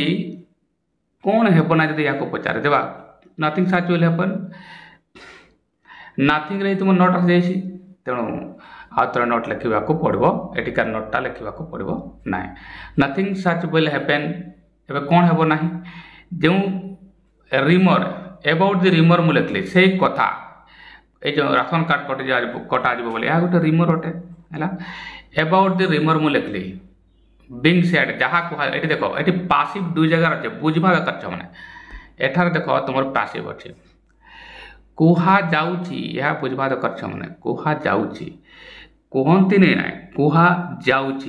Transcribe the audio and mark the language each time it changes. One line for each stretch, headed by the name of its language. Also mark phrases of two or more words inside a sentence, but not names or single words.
Odia: କ'ଣ ହେବ ନା ଯଦି ୟାକୁ ପଚାରିଦେବା,
English: nothing such will happen,
Odia: ନଥିଙ୍ଗରେ ତୁମ ନଟ୍ ଆସିଯାଇଛି, ତେଣୁ ଆଉ ଥରେ ନଟ୍ ଲେଖିବାକୁ ପଡ଼ିବ। ଏଠିକାର ନଟ୍ଟା ଲେଖିବାକୁ ପଡ଼ିବ ନାହିଁ।
English: nothing such will happen,
Odia: ଏବେ କ'ଣ ହେବ ନାହିଁ? ଯେଉଁ ରିମର୍,
English: about the rumour
Odia: ମୁଁ ଲେଖିଲି, ସେଇ କଥା, ଏଇ ଯେ ରାସନ କାର୍ଡ କଟା ଯିବ ବୋଲି ଏହା ଗୋଟେ ରିମର ଅଟେ ହେଲା।
English: about the rumour
Odia: ମୁଁ ଲେଖିଲି,
English: being said
Odia: ଯାହା କୁହା, ଏଠି ଦେଖ ଏଠି ପାସିଭ ଦୁଇ ଜାଗାରେ ଅଛି, ବୁଝିବା ଦରକାର ଛୁଆମାନେ। ଏଠାରେ ଦେଖ ତୁମର ପାସିଭ ଅଛି, କୁହାଯାଉଛି, ଏହା ବୁଝିବା ଦରକାର ଛୁଆମାନେ। କୁହାଯାଉଛି, କୁହନ୍ତିନି ନାହିଁ, କୁହାଯାଉଛି।